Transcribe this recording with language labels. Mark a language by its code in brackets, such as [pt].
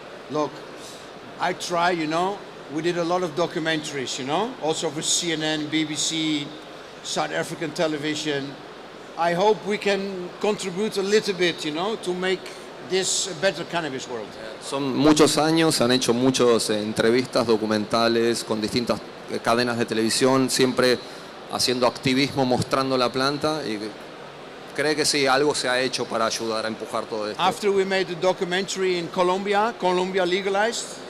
[en] Look, I try, you know, we did a lot of documentaries, you know, also for CNN, BBC, South African television. I hope we can contribute a little bit, you know, to make this a better cannabis world. [es] Son muchos años, se han hecho muchas entrevistas, documentales con distintas cadenas de televisión, siempre haciendo activismo, mostrando la planta, y cree que sí, algo se ha hecho para ayudar a empujar todo esto. [en] After we made the documentary in Colombia legalized.